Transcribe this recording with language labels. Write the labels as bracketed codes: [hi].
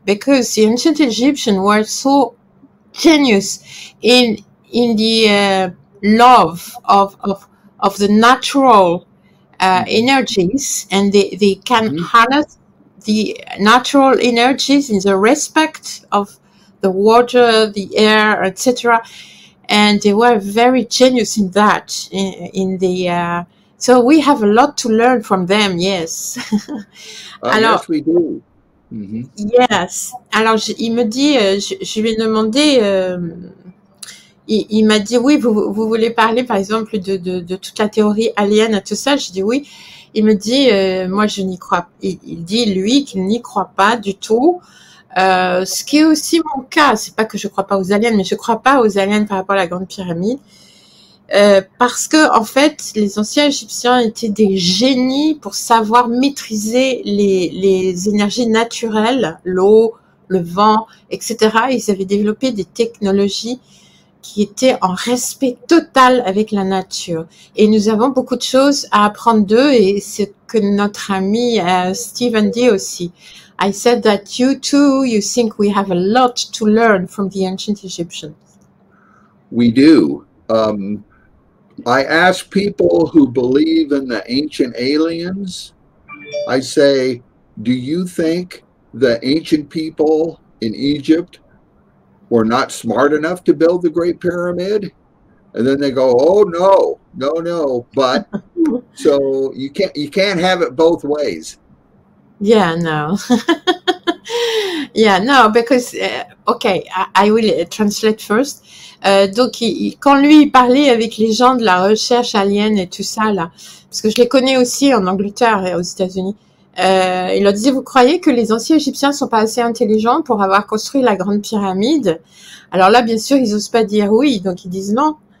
[en] Because the ancient Egyptians were so genius in the love of the natural energies, and they can harness the natural energies in the respect of the water, the air, etc. And they were very genius in that, in the so we have a lot to learn from them, yes. Alors, yes, we do. Yes. [fr] Alors, il me dit, je lui ai demandé, il m'a dit, oui, vous voulez parler, par exemple, de toute la théorie alien et tout ça? Je dis oui. Il me dit, moi, je n'y crois pas. Il dit, lui, qu'il n'y croit pas du tout. Ce qui est aussi mon cas. C'est pas que je crois pas aux aliens, mais je crois pas aux aliens par rapport à la Grande Pyramide. Parce que en fait, les anciens Égyptiens étaient des génies pour savoir maîtriser les énergies naturelles, l'eau, le vent, etc. Ils avaient développé des technologies qui étaient en respect total avec la nature. Et nous avons beaucoup de choses à apprendre d'eux, et c'est que notre ami Stephen dit aussi. [en] I said that you too, you think we have a lot to learn from the ancient Egyptians. We do. I ask people who believe in the ancient aliens, I say, do you think the ancient people in Egypt were not smart enough to build the Great Pyramid? And then they go, oh, no. But so you can't have it both ways. Yeah, no. Yeah, no, because, okay, I will translate first. [fr] Donc, quand lui, il parlait avec les gens de la recherche alien et tout ça, là, parce que je les connais aussi en Angleterre et aux États-Unis, il leur disait, vous croyez que les anciens Égyptiens sont pas assez intelligents pour avoir construit la Grande Pyramide? Alors là, bien sûr, ils osent pas dire oui, donc ils disent non.